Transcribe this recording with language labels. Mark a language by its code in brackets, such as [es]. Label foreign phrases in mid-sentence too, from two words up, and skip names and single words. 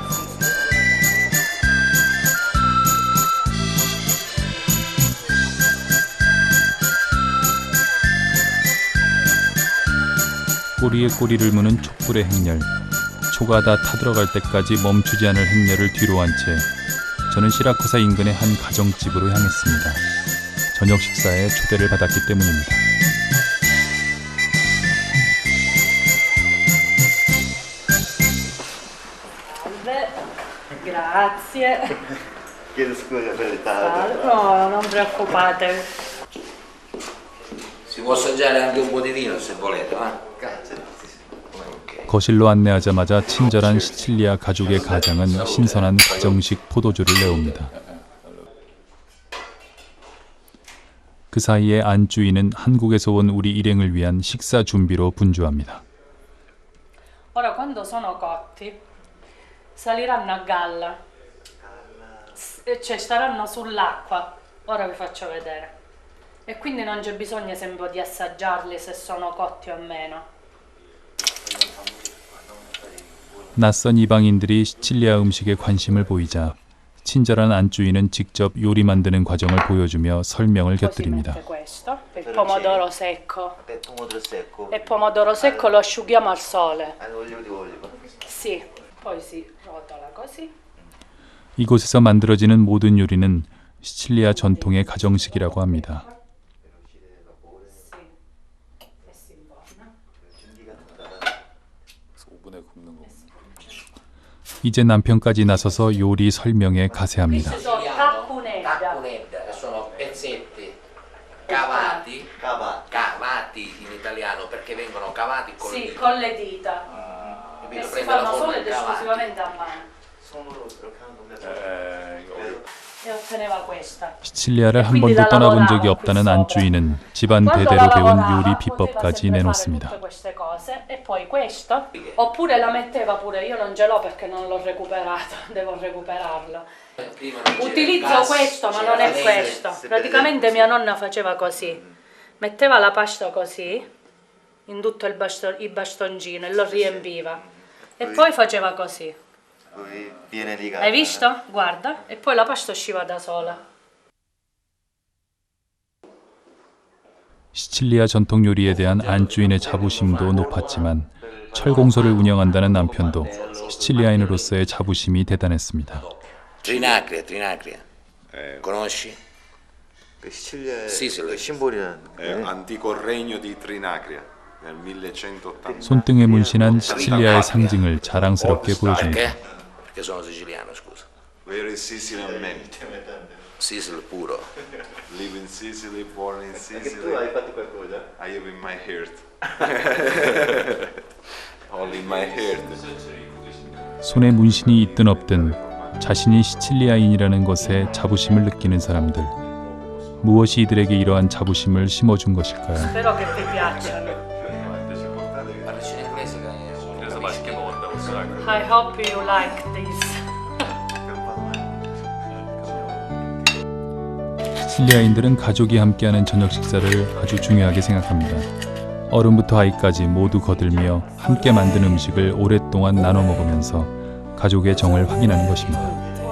[ko] 꼬리에 꼬리를 무는 촛불의 행렬. 초가 다 타들어갈 때까지 멈추지 않을 행렬을 뒤로 한 채 저는 시라쿠사 인근의 한 가정집으로 향했습니다. 저녁 식사에 초대를 받았기 때문입니다. [it] Grazie. Chiedo scusa per il ritardo. No, non preoccupatevi. Si può assaggiare anche un po' di vino se volete, va? Grazie. [ko] 거실로 안내하자마자 친절한 시칠리아 가족의 가장은 신선한 가정식 포도주를 내옵니다. 그 사이에 안주인은 한국에서 온 우리 일행을 위한 식사 준비로 분주합니다. [it] Ora quando sono cotti saliranno a galla, cioè staranno sull'acqua. Ora vi faccio vedere. E quindi non c'è bisogno sempre di assaggiarli se sono cotti o meno. [ko] 낯선 이방인들이 시칠리아 음식에 관심을 보이자 친절한 안주인은 직접 요리 만드는 과정을 보여주며 설명을 곁들입니다. [it] Questo, il pomodoro secco. Pomodoro secco. E pomodoro secco lo asciughiamo al sole. Olio di oliva. Sì, poi si rotola così. [ko] 이곳에서 만들어지는 모든 요리는 시칠리아 전통의 가정식이라고 합니다. [it] Sì, e si imborna. [ko] 5분에 굽는 거. 이제 남편까지 나서서 요리 설명에 가세합니다. [it] Questi sono tacunedda. Tacunedda, che sono pezzetti cavati, cavati in italiano perché vengono cavati con le Sì, dita. con le dita. Quindi E lo si prendono fanno con solo i ed cavati. esclusivamente a mano. [ko] 손으로 이렇게 하는 겁니다. 이거 [it] e otteneva questa. [ko] 시칠리아를 한 번도 떠나본 적이 없다는 안주인은 집안 대대로 배운 요리 비법까지 내놓습니다. [it] Tutte queste cose e poi questo, oppure la metteva pure, io non ce l'ho perché non l'ho recuperato, devo recuperarlo. Utilizzo questo, ma non è questo. Praticamente mia nonna faceva così, metteva la pasta così, in tutto il bastoncino e lo riempiva e poi faceva così. Hai visto? Guarda, e poi la pasta usciva da sola. [ko] 시칠리아 전통 요리에 대한 안주인의 자부심도 높았지만 철공소를 운영한다는 남편도 시칠리아인으로서의 자부심이 대단했습니다. [it] Trinacria. Conosci? [ko] 시칠리아의 Sicily. 심볼이라는 [it] antico regno di Trinacria nel 1180. [ko] 손등에 문신한 시칠리아의 상징을 자랑스럽게 보여줍니다. [it] Perché? Perché sono siciliano, scusa. [en] Very Sicilian man. Sicily puro. Live in Sicily, born in [it] Anche tu [en] Sicily. [it] hai fatto qualcosa? [en] I have in my heart. All in my heart. [ko] 손에 문신이 있든 없든 자신이 시칠리아인이라는 것에 자부심을 느끼는 사람들. 무엇이 이들에게 이러한 자부심을 심어준 것일까요? [it] Spero che vi piacciono. Parlici in inglese che è [ko] 그래서 맛있게 먹었다고 생각해요. [en] I hope you like this. [ko] 시칠리아인들은 가족이 함께하는 저녁 식사를 아주 중요하게 생각합니다. 어른부터 아이까지 모두 거들며 함께 만든 음식을 오랫동안 나눠 먹으면서 가족의 정을 확인하는 것입니다.